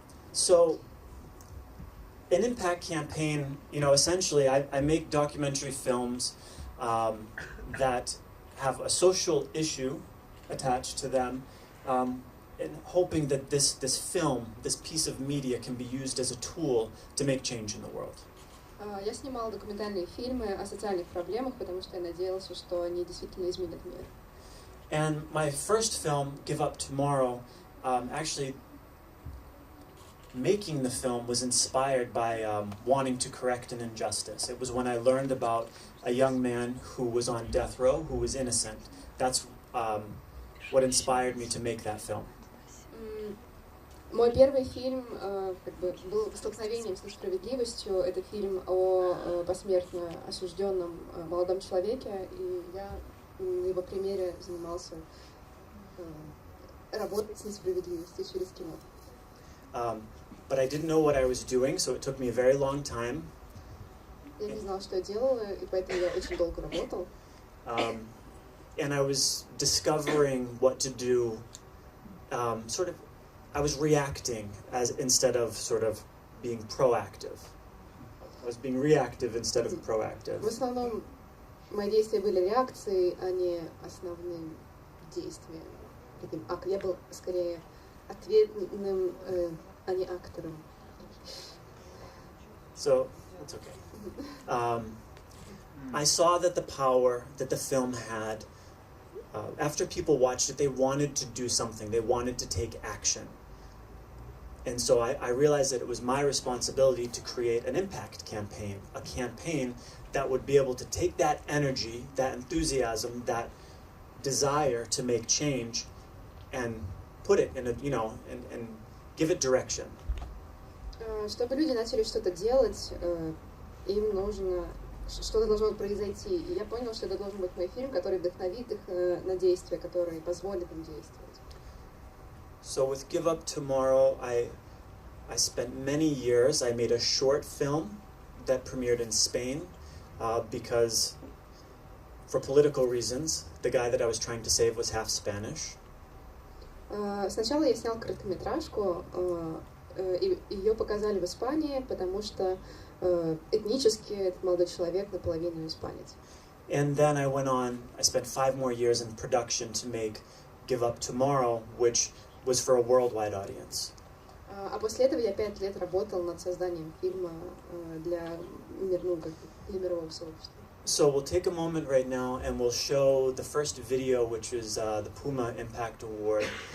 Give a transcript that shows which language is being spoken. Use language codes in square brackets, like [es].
[en] So, an impact campaign, essentially I make documentary films that have a social issue attached to them, and hoping that this film, this piece of media can be used as a tool to make change in the world. [ru] Я снимала документальные фильмы о социальных проблемах, потому что я надеялась, что они действительно изменят мир. [en] And my first film, Give Up Tomorrow, actually making the film was inspired by wanting to correct an injustice. It was when I learned about a young man who was on death row, who was innocent. That's what inspired me to make that film. [ru] Мой первый фильм был столкновением с несправедливостью. Это фильм о посмертно осужденном молодом человеке, и я на его примере занимался работой с несправедливостью через кино. [en] But I didn't know what I was doing, so it took me a very long time. [ru] Я не знала, что я делала, и поэтому я очень долго работал. [en] And I was discovering what to do. I was reacting instead of sort of being proactive. I was being reactive instead of proactive. [ru] В основном мои действия были реакцией, а не основным действием. Я был скорее ответным, а не актором. [en] So, that's okay. I saw that the power that the film had, after people watched it, they wanted to do something. They wanted to take action. And so I realized that it was my responsibility to create an impact campaign, a campaign that would be able to take that energy, that enthusiasm, that desire to make change and put it in and give it direction. [ru] Чтобы люди начали что-то делать, им нужно, что-то должно произойти. И я понял, что это должен быть мой фильм, который вдохновит их на действия, которые позволят им действовать. [en] So with Give Up Tomorrow, I spent many years. I made a short film that premiered in Spain because, for political reasons, the guy that I was trying to save was half Spanish. [ru] Сначала я снял короткометражку, и ее показали в Испании, потому что этнически этот молодой человек наполовину испанец. [en] And then I spent 5 more years in production to make Give Up Tomorrow, which was for a worldwide audience. [ru] А после этого я 5 лет работал над созданием фильма для мирового сообщества. [en] So we'll take a moment right now and we'll show the first video, which is the Puma Impact Award.